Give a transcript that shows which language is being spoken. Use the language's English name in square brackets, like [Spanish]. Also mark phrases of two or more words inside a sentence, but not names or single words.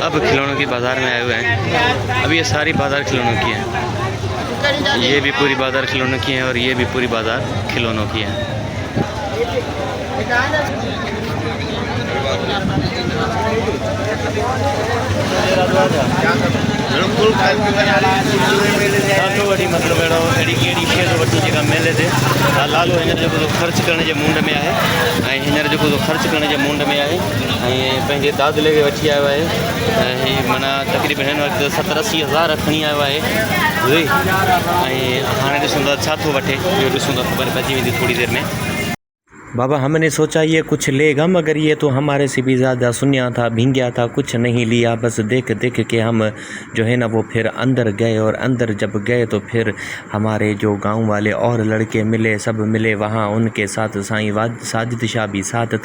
[Urdu] اب کھلونوں کی بازار میں آئے ہوئے ہیں۔ اب یہ ساری بازار کھلونوں کی ہے، یہ بھی پوری بازار کھلونوں کی ہے اور یہ بھی پوری بازار کھلونوں کی ہے. مطلب جگہ میلے سے لالو [Sindhi] हींअर जो [Urdu] خرچ کرنے کے منڈ میں ہے, [Sindhi] हींअर जो [Urdu] خرچ کرنے کے منڈ میں ہے, [Sindhi] पंहिंजे दादले खे वठी आयो आहे। माना तक़रीबन हिन वक़्तु 70-80 हज़ार खणी आयो आहे। हाणे ॾिसूं था छा थो वठे, इहो ॾिसूं था, ख़बर पइजी वेंदी थोड़ी देर में। [Urdu] بابا ہم نے سوچا یہ کچھ لے گا، مگر یہ تو ہمارے سے بھی زیادہ سنیا تھا، بھینگیا تھا، کچھ نہیں لیا. بس دیکھ دیکھ کے ہم جو ہے نا وہ پھر اندر گئے، اور اندر جب گئے تو پھر ہمارے جو گاؤں والے اور لڑکے ملے، سب ملے وہاں، ان کے ساتھ سائیں ساجد شاہ بھی ساتھ تھا.